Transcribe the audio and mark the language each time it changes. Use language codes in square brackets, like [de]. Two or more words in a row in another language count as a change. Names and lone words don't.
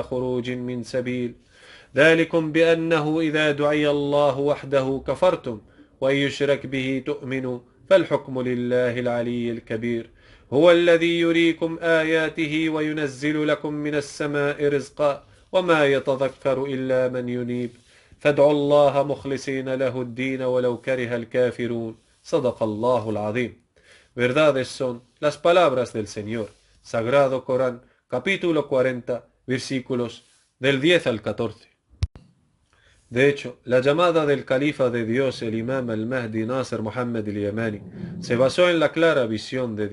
[ar] خروج من سبيل ذلكم بأنه إذا دعي الله وحده كفرتم وإن يشرك به تؤمنوا فالحكم لله العلي الكبير هو الذي يريكم آياته وينزل لكم من السماء رزقا وما يتذكر إلا من ينيب فادعوا الله مخلصين له الدين ولو كره الكافرون صدق الله العظيم. [es] Verdades son las palabras del Señor. Sagrado Corán, capítulo 40, versículos del 10 al 14. De hecho, la llamada del califa de Dios, el imam al-Mahdi Nasser Muhammad al-Yamani, se basó en la clara visión de